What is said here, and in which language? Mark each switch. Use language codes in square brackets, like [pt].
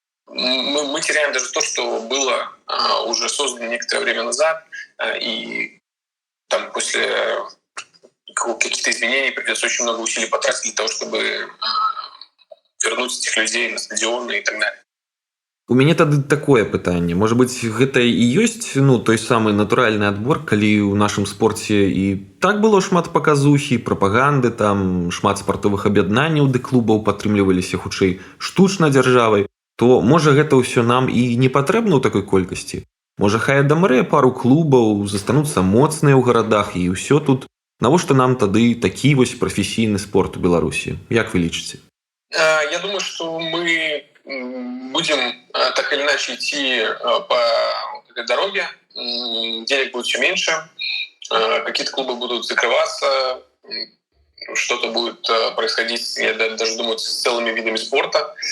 [ru] Мы теряем даже то, что было уже создано некоторое время назад, и там после каких-то изменений придется очень много усилий потратить для того, чтобы вернуть этих людей на стадионы и так далее. [be] У мяне тады такое пытанне. Можа быць, гэта і ёсць той самы натуральны адбор, калі ў нашым спорце і так было шмат паказухі, прапаганды, там шмат спартовых аб'яднанняў ды клубаў падтрымліваліся хутчэй штучна дзяржавай, то можа гэта ўсё нам і не патрэбна ў такой колькасці? Можа хай адамрэ пару клубаў, застануцца моцныя ў гарадах і ўсё тут. Навошта нам тады такі вось прафесійны спорт у Беларусі? Як вы лічыце? [ru] Я думаю, что мы будем так или иначе идти по этой дороге. Денег будет все меньше, какие-то клубы будут закрываться, что-то будет происходить, я даже думаю, с целыми видами спорта.